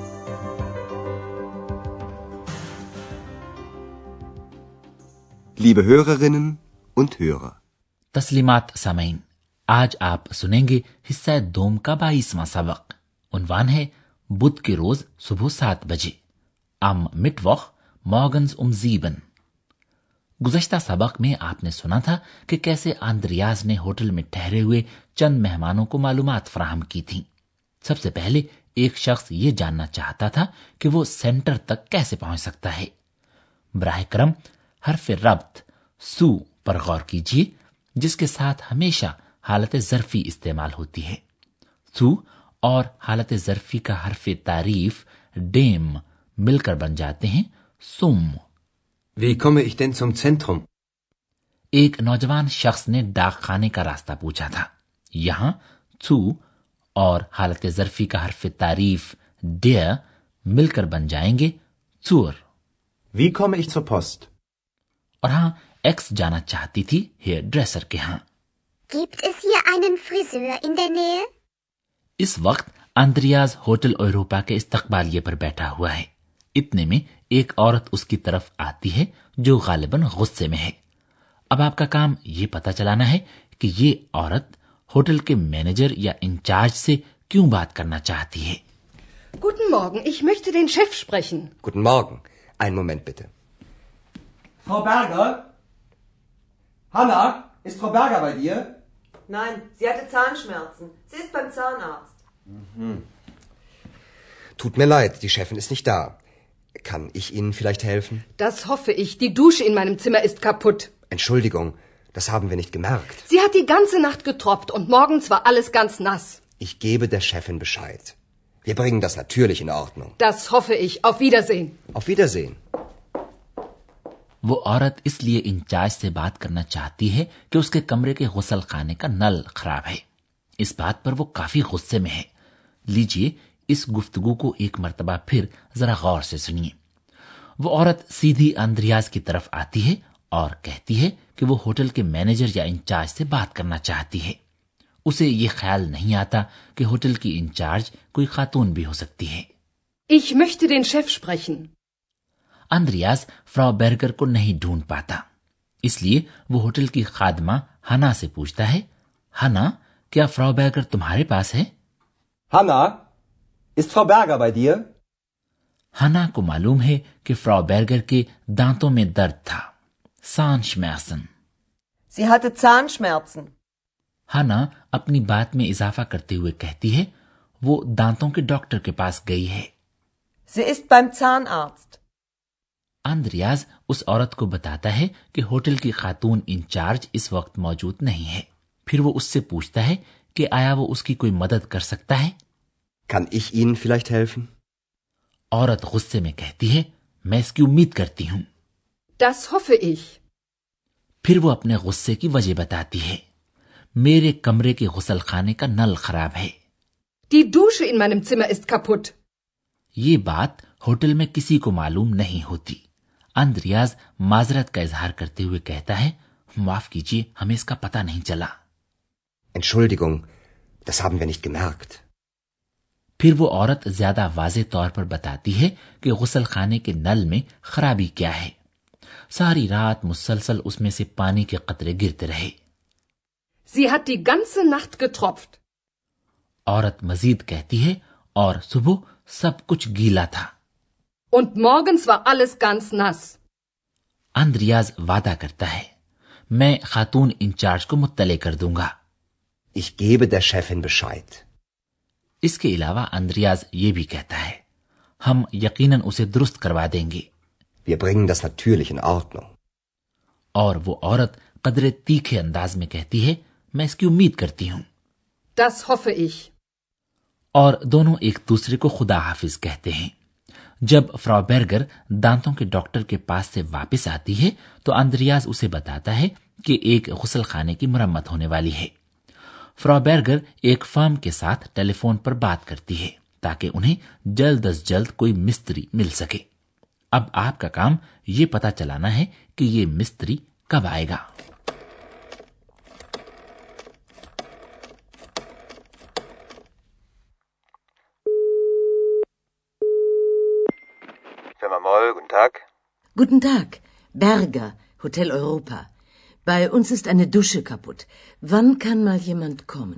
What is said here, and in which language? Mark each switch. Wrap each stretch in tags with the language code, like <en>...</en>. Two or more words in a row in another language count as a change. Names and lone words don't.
<de>Liebe Hörerinnen und Hörer,</de> <ur>تسلیمات سامعین، آج آپ سنیں گے حصہ دوم کا 22واں سبق. عنوان ہے بدھ کے روز صبح 7 بجے.</ur> <de>am Mittwoch morgens um 7।</de> <ur>گزشتہ سبق میں آپ نے سنا تھا کہ کیسے آندریاس نے ہوٹل میں ٹھہرے ہوئے چند مہمانوں کو معلومات فراہم کی تھی. سب سے پہلے ایک شخص یہ جاننا چاہتا تھا کہ وہ سینٹر تک کیسے پہنچ سکتا ہے. براہ کرم حرف ربط سو پر غور کیجیے، جس کے ساتھ ہمیشہ حالت ظرفی استعمال ہوتی ہے. سو اور حالت ظرفی کا حرف تعریف ڈیم مل کر بن جاتے ہیں سُم.</ur> <de>wie komme ich denn zum Zentrum?</de> <ur>ایک نوجوان شخص نے ڈاک خانے کا راستہ پوچھا تھا. یہاں سو اور حالت ظرفی کا حرف تعریف ڈیر مل کر بن جائیں گے چور.</ur> <de>Wie komme ich zur Post?</de> <ur>اور ہاں، ایکس جانا چاہتی تھی</ur> <en>hair dresser</en> <ur>کے یہاں.</ur> <de>Gibt es hier einen Friseur in der Nähe?</de> <ur>اس وقت آندریاز ہوٹل یوروپا کے استقبالیے پر بیٹھا ہوا ہے. اتنے میں ایک عورت اس کی طرف آتی ہے جو غالباً غصے میں ہے. اب آپ کا کام یہ پتا چلانا ہے کہ یہ عورت ہوٹل کے مینیجر یا انچارج سے کیوں بات کرنا چاہتی ہے.</ur> <de>Guten Morgen, ich möchte den Chef sprechen. Guten Morgen. Einen Moment bitte. Frau Berger? Hanna, ist Frau Berger bei dir? Nein, sie hatte Zahnschmerzen. Sie ist beim Zahnarzt. Tut mir leid, die Chefin ist nicht da. Kann ich Ihnen vielleicht helfen? Das hoffe ich. Die Dusche in meinem Zimmer ist kaputt. Entschuldigung, das haben wir nicht gemerkt. Sie hat die ganze Nacht getropft und morgens war alles ganz nass. Ich gebe der Chefin Bescheid. Wir bringen das natürlich in Ordnung. Das hoffe ich. Auf Wiedersehen. Auf Wiedersehen.</de> <ur>وہ عورت اس لیے انچارج سے بات کرنا چاہتی ہے کہ اس کے کمرے کے غسل خانے کا نل خراب ہے. اس بات پر وہ کافی غصے میں ہے۔ لیجیے اس گفتگو کو ایک مرتبہ پھر ذرا غور سے سنیے. وہ عورت سیدھی آندریاز کی طرف آتی ہے اور کہتی ہے کہ وہ ہوٹل کے مینیجر یا انچارج سے بات کرنا چاہتی ہے. اسے یہ خیال نہیں آتا کہ ہوٹل کی انچارج کوئی خاتون بھی ہو سکتی ہے.</ur> <de>Ich möchte den Chef sprechen.</de> <ur>آندریاس فراؤ بیرگر کو نہیں ڈھونڈ پاتا، اس لیے وہ ہوٹل کی خادمہ ہنا سے پوچھتا ہے، ہنا، کیا فراؤ بیرگر تمہارے پاس ہے?</ur> <de>Hanna, ist Frau Berger bei dir?</de> <ur>ہنا کو معلوم ہے کہ فراؤ بیرگر کے دانتوں میں درد تھا، سانشمیسن.</ur> <de>Sie hatte Zahnschmerzen.</de> <ur>ہنا اپنی بات میں اضافہ کرتے ہوئے کہتی ہے، وہ دانتوں کے ڈاکٹر کے پاس گئی ہے.</ur> <de>Sie ist beim Zahnarzt.</de> <ur>آندریاز اس عورت کو بتاتا ہے کہ ہوٹل کی خاتون انچارج اس وقت موجود نہیں ہے. پھر وہ اس سے پوچھتا ہے کہ آیا وہ اس کی کوئی مدد کر سکتا ہے.</ur> <de>Kann ich Ihnen vielleicht helfen?</de> <ur>عورت غصے میں کہتی ہے، میں اس کی امید کرتی ہوں.</ur> <de>Das hoffe ich.</de> <ur>پھر وہ اپنے غصے کی وجہ بتاتی ہے، میرے کمرے کے غسل خانے کا نل خراب ہے.</ur> <de>Die Dusche in meinem Zimmer ist kaputt.</de> <ur>یہ بات ہوٹل میں کسی کو معلوم نہیں ہوتی. آندریاز معذرت کا اظہار کرتے ہوئے کہتا ہے، معاف کیجیے، ہمیں اس کا پتا نہیں چلا.</ur> <de>Entschuldigung, das haben wir nicht gemerkt.</de> <ur>پھر وہ عورت زیادہ واضح طور پر بتاتی ہے کہ غسل خانے کے نل میں خرابی کیا ہے. ساری رات مسلسل اس میں سے پانی کے قطرے گرتے رہے.</ur> <de>Sie hat die ganze Nacht getropft.</de> <ur>عورت مزید کہتی ہے، اور صبح سب کچھ گیلا تھا.</ur> <de>Und morgens war alles ganz nass.</de> <ur>آندریاز وعدہ کرتا ہے، میں خاتون انچارج کو مطلع کر دوں گا.</ur> <de>Ich gebe der Chefin Bescheid.</de> <ur>اس کے علاوہ آندریاز یہ بھی کہتا ہے، ہم یقیناً اسے درست کروا دیں گے.</ur> <de>Wir bringen das natürlich in Ordnung.</de> <ur>اور وہ عورت قدرے تیکھے انداز میں کہتی ہے، میں اس کی امید کرتی ہوں.</ur> <de>Das hoffe ich.</de> <ur>اور دونوں ایک دوسرے کو خدا حافظ کہتے ہیں. جب فراؤ بیرگر دانتوں کے ڈاکٹر کے پاس سے واپس آتی ہے تو آندریاز اسے بتاتا ہے کہ ایک غسل خانے کی مرمت ہونے والی ہے. فراؤ بیرگر ایک فرم کے ساتھ ٹیلیفون پر بات کرتی ہے تاکہ انہیں جلد از جلد کوئی مستری مل سکے. اب آپ کا کام یہ پتا چلانا ہے کہ یہ مستری کب آئے گا.</ur> <de>Firma Moll, guten Tag. Guten Tag, Berger, Hotel Europa. Bei uns ist eine Dusche kaputt. Wann kann mal jemand kommen?</de>